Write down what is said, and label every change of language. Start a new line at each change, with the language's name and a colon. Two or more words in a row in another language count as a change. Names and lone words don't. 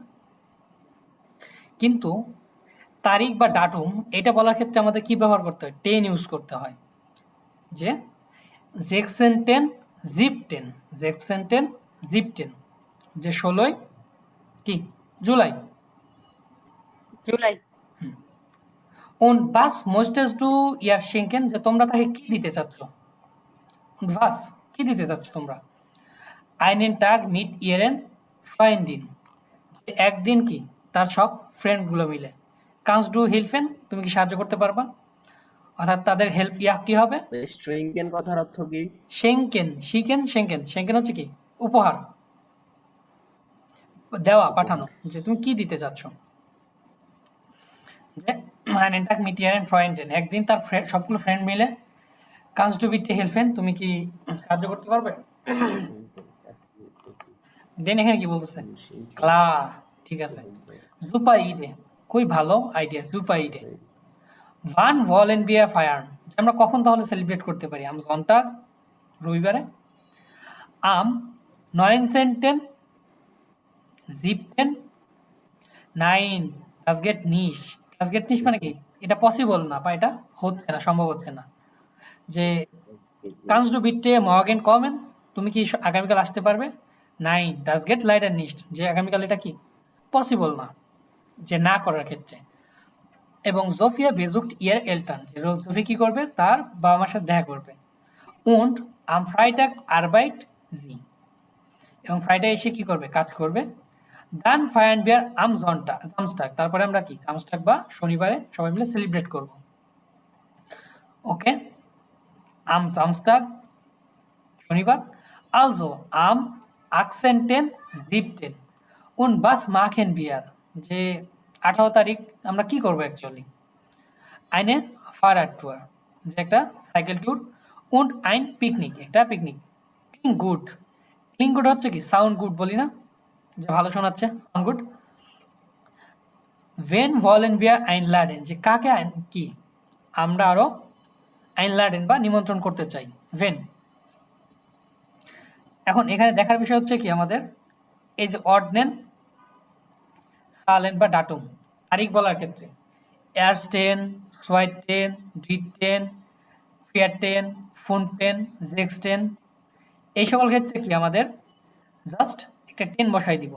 Bangla: কিন্তু তারিখ বা ডাটুম এটা বলার ক্ষেত্রে আমাদের কি ব্যবহার করতে হয়? টেন ইউজ করতে হয়। যে
German: sechzehnten siebten, sechzehnten siebten,
Bangla: যে 16 কি জুলাই। জুলাই।
German: Und was möchtest du ihr schenken,
Bangla: যে তোমরা তাকে কি দিতে চাচ্ছ?
German: Und was
Bangla: কি দিতে চাচ্ছ তোমরা?
German: einen Tag mit ihren Freundin,
Bangla: একদিন কি তার সব ফ্রেন্ডগুলো মিলে।
German: kannst du helfen,
Bangla: তুমি কি সাহায্য করতে পারবা? অর্থাৎ তাদের হেল্প কি হবে? স্ট্রিংকেন কথার অর্থ কি?
German: schenken, schenken, schenken, schenken
Bangla: হচ্ছে কি উপহার দেওয়া, পাঠানো, যে তুমি কি দিতে চাচ্ছ।
German: যে einen Tag mit ihren Freunden,
Bangla: একদিন তার সবগুলো ফ্রেন্ড মিলে।
German: kannst du bitte helfen?
Bangla: তুমি কি সাহায্য করতে পারবে? দেন এখানে কি বলতেছে? ক্লার, ঠিক আছে।
German: super Idee,
Bangla: খুবই ভালো আইডিয়া,
German: super Idee. wann wollen wir feiern,
Bangla: আমরা কখন তাহলে সেলিব্রেট করতে পারি?
German: am Sonntag, রবিবারে। am 19. জিপটেন 9 das geht nicht, das geht nicht
Bangla: মানে কি? এটা পসিবল না বা এটা হচ্ছে না, সম্ভব হচ্ছে না।
German: যে kannst du bitte morgen kommen?
Bangla: তুমি কি আগামীকাল আসতে পারবে? 9
German: das geht leider nicht,
Bangla: যে আগামীকাল এটা কি পসিবল না, যে না করার ক্ষেত্রে। এবং
German: Sofia besucht ihre Eltern,
Bangla: যে জোফি কি করবে? তার বাবা মার সাথে দেখা করবে।
German: und am Freitag arbeit sie,
Bangla: এবং ফ্রাইডে এসে কি করবে? কাজ করবে।
German: dann feiern wir am Sonntag, Samstag,
Bangla: তারপরে আমরা কি সামস্টাগ বা শনিবারে সবাই মিলে সেলিব্রেট করব। ওকে,
German: am Samstag শনিবার। also am 18.7. und was machen wir,
Bangla: যে 18 তারিখ আমরা কি করব অ্যাকচুয়ালি?
German: eine Fahrradtour,
Bangla: যে একটা সাইকেল ট্যুর।
German: und ein Picknick,
Bangla: একটা পিকনিক।
German: klingt gut, klingt gut
Bangla: হচ্ছে কি?
English: sound good
Bangla: বলি না, যে ভালো শোনাচ্ছে,
English: sound good.
German: wen wollen wir einladen,
Bangla: যে কাকে কি আমরা আরো einladen বা নিমন্ত্রণ করতে চাই, when। এখন এখানে দেখার বিষয় হচ্ছে কি আমাদের, এই যে অর্ডনেন, সালেন বা ডাটুম, তারিখ বলার ক্ষেত্রে
German: ersten, zweiten, dritten, vierten, fünften, sechsten,
Bangla: এই সকল ক্ষেত্রে কি আমাদের জাস্ট একটা টেন বসাই দিব।